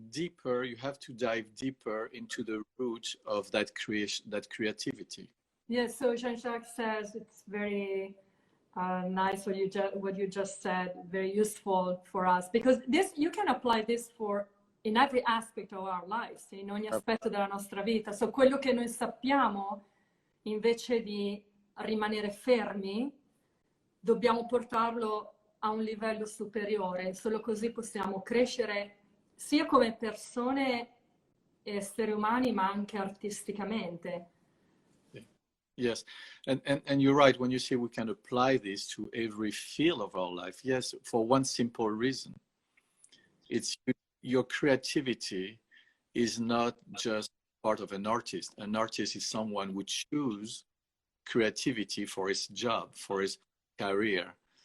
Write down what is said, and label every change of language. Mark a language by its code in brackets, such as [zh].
[en] Deeper, you have to dive deeper into the root of that creation, that creativity. Yeah, so Jean-Jacques says it's very nice what you just said, very useful for us, because this you can apply this for in every aspect of our lives, [it] in ogni aspetto della nostra vita. So quello che noi sappiamo, invece di rimanere fermi, dobbiamo portarlo a un livello superiore. Solo così possiamo crescere sia come persone e esseri umani, ma anche artisticamente. [en] Yes, and you're right when you say we can apply this to every field of our life. Yes, for one simple reason. It's your creativity is not just part of an artist. An artist is someone who chooses creativity for his job, for his career.